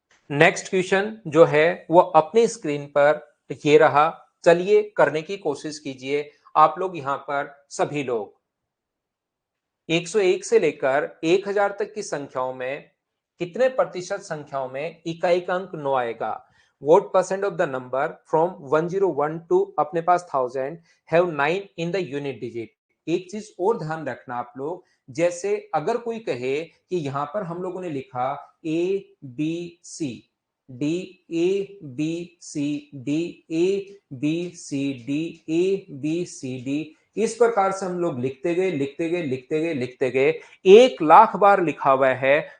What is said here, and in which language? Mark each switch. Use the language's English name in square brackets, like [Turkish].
[Hindi] Next question जो है वो अपनी स्क्रीन पर ये रहा, चलिए करने की कोशिश कीजिए आप लोग यहां पर सभी लोग। 101 से लेकर 1000 तक की संख्याओं में कितने प्रतिशत संख्याओं में इकाई का अंक 9 आएगा? [English] What percent of the number from 1001 to [Hindi] अपने पास [English] 1000 have 9 in the unit digit? [Hindi] एक चीज और ध्यान रखना आप लोग, जैसे अगर कोई कहे कि यहां पर हम लोगों ने लिखा A B C D, A B C D, A B C D, A B C D, इस प्रकार से हम लोग लिखते गए लिखते गए लिखते गए लिखते गए, 1 लाख बार लिखा हुआ है।